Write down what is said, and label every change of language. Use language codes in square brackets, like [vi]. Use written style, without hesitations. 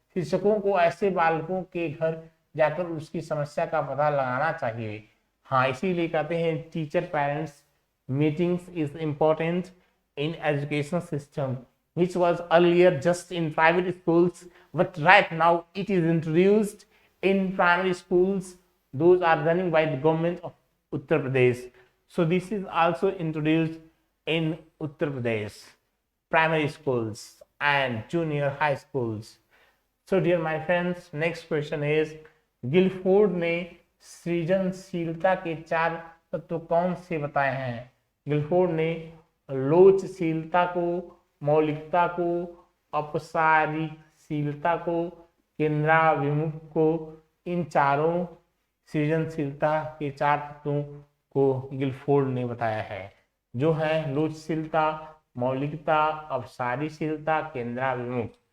[hi] शिक्षकों को ऐसे बालकों के घर जाकर उसकी समस्या का पता लगाना चाहिए। हाँ, इसीलिए कहते हैं [en] Teacher parents meetings is important in education system, which was earlier just in private schools, but right now it is introduced in primary schools. Those are running by the government of Uttar Pradesh. So this is also introduced in Uttar Pradesh primary schools and junior high schools. So dear my friends, next question is [hi] Guilford ने सृजनशीलता के 4 तत्व कौन से बताए हैं? Guilford ने लोचशीलता को, मौलिकता को, अपसारीशीलता को, केंद्राभिमुख को, इन चारों सृजनशीलता के 4 तत्वों को गिलफोर्ड ने बताया है, जो है लोचशीलता, मौलिकता, अपसारीशीलता, केंद्राभिमुख।